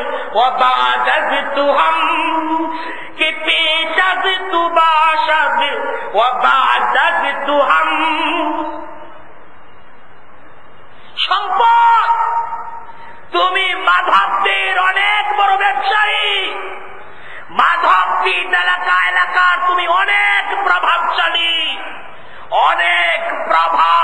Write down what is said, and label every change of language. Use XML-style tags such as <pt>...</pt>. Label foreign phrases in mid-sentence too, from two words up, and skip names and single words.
<fa>وبعد تو ہم کہ پیش از تو باشد وبعد تو ہم</fa> <bn>সম্পদ তুমি মাধবদের অনেক বড় ব্যবসায়ী মাধবদী এলাকার তুমি অনেক প্রভাবশালী অনেক প্রভাব</bn>